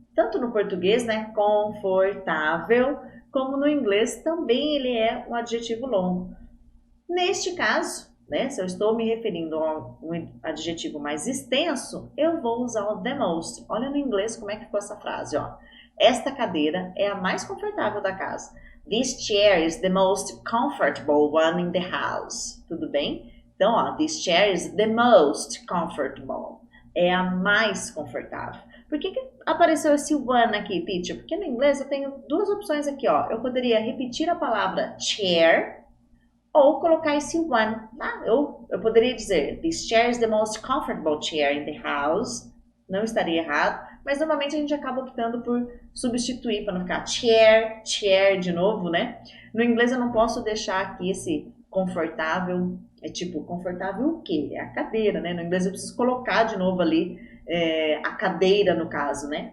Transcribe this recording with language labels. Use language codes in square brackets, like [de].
[pt] Tanto no português, né? Confortável, como no inglês também ele é um adjetivo longo. Neste caso, né, se eu estou me referindo a um adjetivo mais extenso, eu vou usar o the most. Olha no inglês como é que ficou essa frase, ó. Esta cadeira é a mais confortável da casa. [en] This chair is the most comfortable one in the house. [pt] Tudo bem? Então, ó, [en] this chair is the most comfortable. [pt] É a mais confortável. Por que apareceu esse one aqui, teacher? Porque no inglês eu tenho duas opções aqui, ó. Eu poderia repetir a palavra chair ou colocar esse one, tá? Eu poderia dizer, [en] this chair is the most comfortable chair in the house. [pt] Não estaria errado, mas normalmente a gente acaba optando por substituir para não ficar chair de novo, né? No inglês eu não posso deixar aqui esse confortável, é tipo, confortável o quê? É a cadeira, né? No inglês eu preciso colocar de novo ali a cadeira no caso, né?